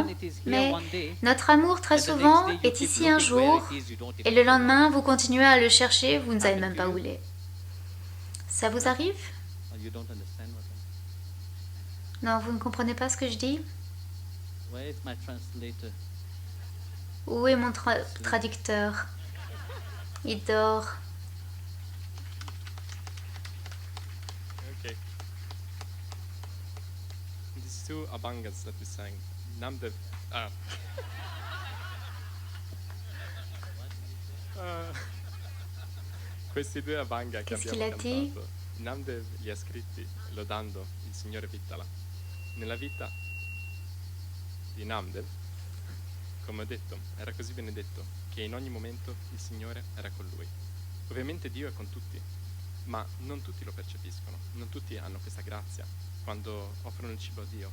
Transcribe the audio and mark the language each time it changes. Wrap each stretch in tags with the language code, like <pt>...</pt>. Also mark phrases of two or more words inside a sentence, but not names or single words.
<fr>Mais notre amour très souvent est ici un jour et le lendemain vous continuez à le chercher, vous ne savez même pas où il est. Ça vous arrive? Non, vous ne comprenez pas ce que je dis? Où est mon traducteur? Il dort. Okay.</fr> <en>These two Abhangas that we sang, Namdev.</en> <it>Questi due Abhanga che</it> <fr>Qu'est-ce</fr> <it>abbiamo</it> <fr>qu'il a dit?</fr> <it>cantato, Namdev li ha scritti lodando il Signore Vittala. Nella vita di Namdev, come ho detto, era così benedetto che in ogni momento il Signore era con lui. Ovviamente Dio è con tutti, ma non tutti lo percepiscono, non tutti hanno questa grazia quando offrono il cibo a Dio.</it>